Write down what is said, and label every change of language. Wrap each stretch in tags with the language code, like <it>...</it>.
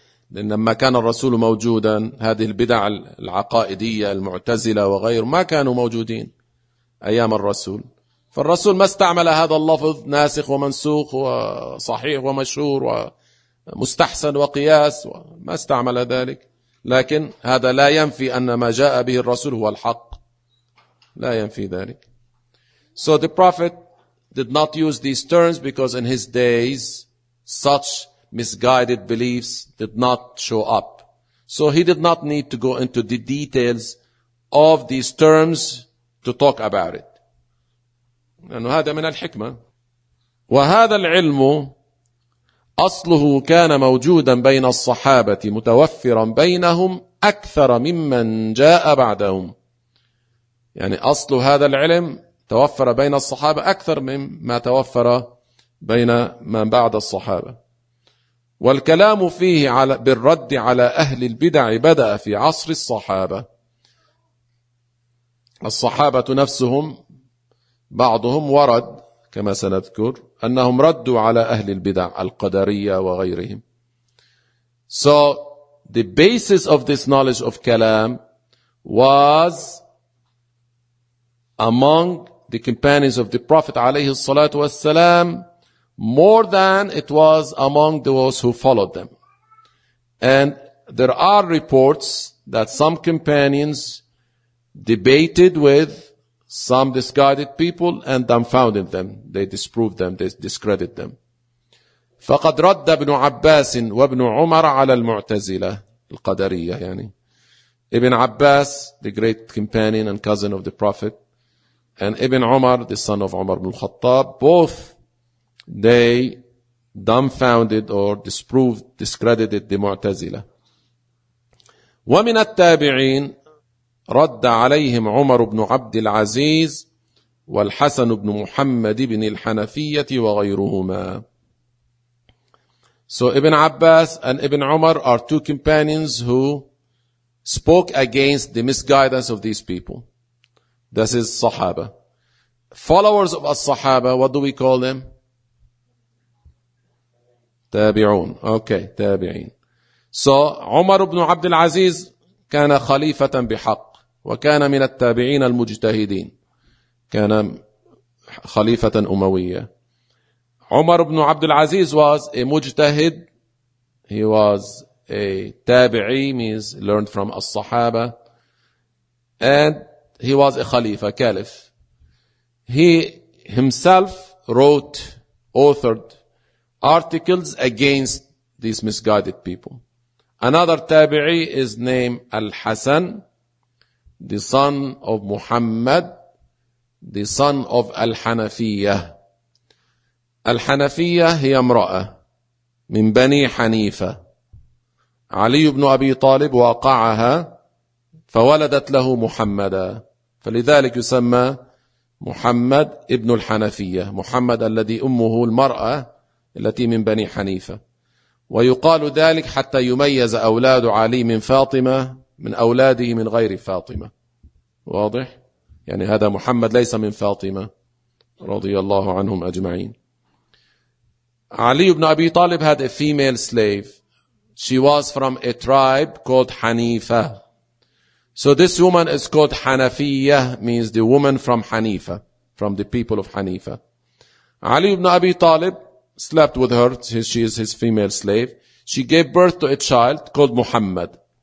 <ar>لأن لما كان الرسول موجودا هذه البدع العقائدية المعتزلة وغير ما كانوا موجودين أيام الرسول، فالرسول ما استعمل هذا اللفظ ناسخ ومنسوخ وصحيح ومشهور ومستحسن وقياس، ما استعمل ذلك، لكن هذا لا ينفي أن ما جاء به الرسول هو الحق، لا ينفي ذلك.</ar> <en>So the prophet did not use these terms because in his days such misguided beliefs did not show up. So he did not need to go into the details of these terms to talk about it.</en> <ar>لأنه هذا من الحكمة. وهذا العلم أصله كان موجودا بين الصحابة متوفرا بينهم أكثر ممن جاء بعدهم. يعني أصل هذا العلم توفر بين الصحابة أكثر مما توفر بين من بعد الصحابة. والكلام فيه على بالرد على أهل البدع بدأ في عصر الصحابة. الصحابة نفسهم بعضهم ورد كما سنذكر أنهم ردوا على أهل البدع القدرية وغيرهم.</ar> <en>So the basis of this knowledge of كلام was among the companions of the Prophet عليه الصلاة والسلام more than it was among those who followed them. And there are reports that some companions debated with some disguided people and dumbfounded them. They disproved them. They discredited them.</en> <ar>فقد رد ابن عباس وابن عمر على المعتزلة القدرية. يعني</ar> <en>ابن عباس, the great companion and cousin of the Prophet, and ابن عمر, the son of عمر بن الخطاب, both they dumbfounded or disproved, discredited the معتزلة.</en> <ar>ومن التابعين رد عليهم عمر بن عبد العزيز والحسن بن محمد بن الحنفية وغيرهما.</ar> <en>So Ibn Abbas and Ibn Umar are two companions who spoke against the misguidance of these people. This is Sahaba. Followers of As-Sahaba, what do we call them?</en> <ar>تابعون.</ar> <en>Okay,</en> <ar>تابعين.</ar> <en>So</en> <ar>عمر بن عبد العزيز كان خليفة بحق وكان من التابعين المجتهدين. كان خليفة أموية. عمر بن عبد العزيز</ar> <en>was a</en> <ar>مجتهد.</ar> <en>He was a تابعي, means learned from الصحابة. And he was a خليفة, caliph. He himself wrote, authored articles against these misguided people. Another تابعي is named Al-Hasan, the son of Muhammad, the son of Al-Hanafiyyah.</en> <ar>Al-Hanafiyyah هي امرأة من بني حنيفة. علي بن أبي طالب وقعها فولدت له محمدا. فلذلك يسمى محمد ابن الحنفيه, محمد الذي أمه المرأة التي من بني حنيفة. ويقال ذلك حتى يميز أولاد علي من فاطمة من أولاده من غير فاطمة. واضح؟ يعني هذا محمد ليس من فاطمة رضي الله عنهم أجمعين.</ar> <en>Ali ibn Abi Talib had a female slave. She was from a tribe called Hanifa. So this woman is called Hanafiyyah, means the woman from Hanifa, from the people of حنيفة. Ali ibn Abi Talib slept with her. She is his female slave. She gave birth to a child called Muhammad.</en>